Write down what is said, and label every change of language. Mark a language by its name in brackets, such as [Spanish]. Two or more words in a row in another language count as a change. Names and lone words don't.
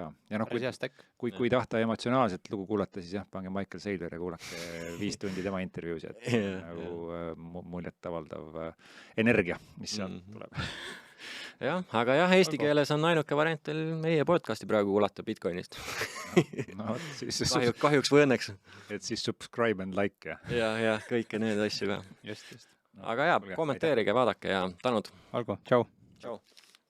[Estonian] Ja kui tahta emotsionaalselt lugu kuulata, siis jah, pange Michael Saylor ja kuulake 5 tundi tema intervjuus, et nagu muljet avaldav energia, mis seal tuleb. Jah, aga jah, eesti keeles on ainuke variant teil meie podcasti praegu kuulata Bitcoinist. Kahjuks või õnneks. Et siis [English] subscribe and like. [Estonian] Ja kõike need asju ka. Just. Aga jah, kommenteerige, vaadake ja tänud. Algo, tšau. Tšau.